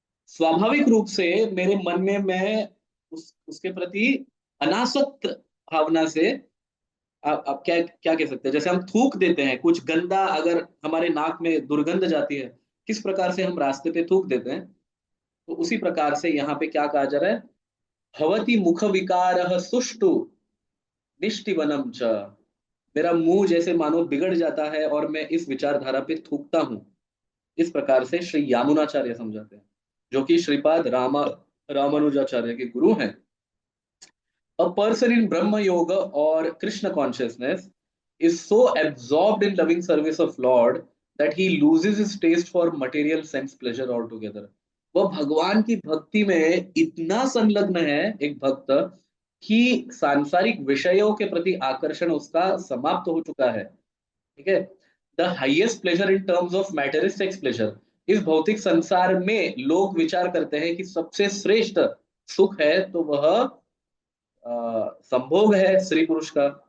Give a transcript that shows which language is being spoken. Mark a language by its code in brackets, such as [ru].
[hi] स्वाभाविक रूप से मेरे मन में मैं उसके प्रति अनासक्त भावना से, आप क्या क्या कह सकते हैं, जैसे हम थूक देते हैं कुछ गंदा, अगर हमारे नाक में दुर्गंध जाती है, किस प्रकार से हम रास्ते पे थूक देते हैं, तो उसी प्रकार से यहाँ पे क्या कहा जा रहा है, [sa] भवती मुख विकार सुष्टु निष्टिवनम च, [hi] मेरा मुंह जैसे मानो बिगड़ जाता है और मैं इस विचारधारा पे थूकता हूं। इस प्रकार से श्री यामुनाचार्य समझाते हैं, जो कि श्रीपाद रामानुजाचार्य के गुरु हैं। [en] A person in Brahma Yoga or Krishna consciousness is so absorbed in loving service of Lord that he loses his taste for material sense pleasure altogether. [hi] वह भगवान की भक्ति में इतना संलग्न है एक भक्त, कि सांसारिक विषयों के प्रति आकर्षण उसका समाप्त हो चुका है। ठीक है। [en] The highest pleasure in terms of matter is sex pleasure. [hi] इस भौतिक संसार में लोग विचार करते हैं कि सबसे श्रेष्ठ सुख है तो वह संभोग है स्त्री पुरुष का।